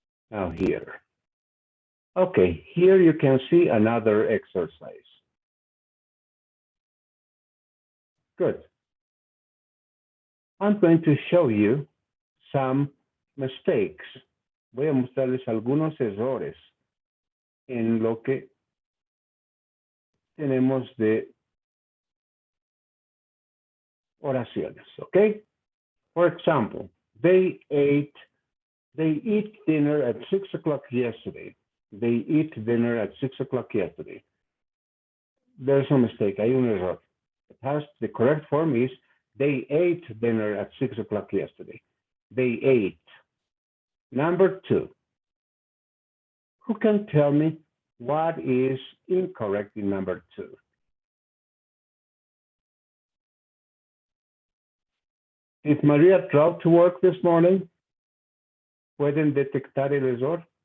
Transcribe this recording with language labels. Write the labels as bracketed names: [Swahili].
[English] Now here. Okay, here you can see another exercise. Good. I'm going to show you some mistakes. [Spanish] Voy a mostrarles algunos errores en lo que tenemos de oraciones, okay? [English] For example, they eat dinner at 6 o'clock yesterday. They eat dinner at 6 o'clock yesterday. There's a mistake, [Spanish] hay un error. [English] The correct form is, they ate dinner at 6 o'clock yesterday. They ate. Number 2. Who can tell me what is incorrect in number 2? Did Maria drive to work this morning? [Spanish] ¿Pueden detectar el error?